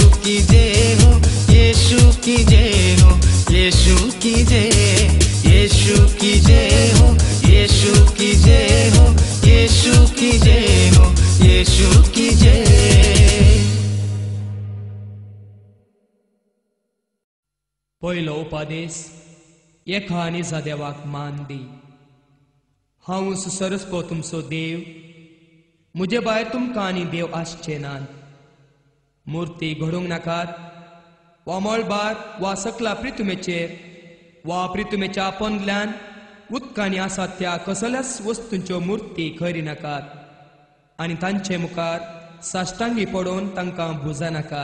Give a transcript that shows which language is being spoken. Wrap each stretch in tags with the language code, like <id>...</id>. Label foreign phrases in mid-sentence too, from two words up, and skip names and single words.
<hi>की जय हो, यीशु की जय हो, यीशु की जय, यीशु की जय हो, यीशु की जय हो, यीशु की जय हो, यीशु की जय.</hi> <kok>पयलो उपादेश एका आनी देवाक मान दी. हांव सरस्पो तुमचो देव, म्हजे भायर तुमकां आनी देव आसचे नात. मुर्ती घडोवंक नाकात, वा मळबार वा सकला प्रितुमेचेर वा प्रितुमेच्या आपोंदल्यान उदकांनी आसात त्या कसल्याच वस्तूंच्यो मुर्ती खरी नाकात, आनी तांचे मुखार साश्टांगी पडोवन तांकां भुजा नाकात.</kok>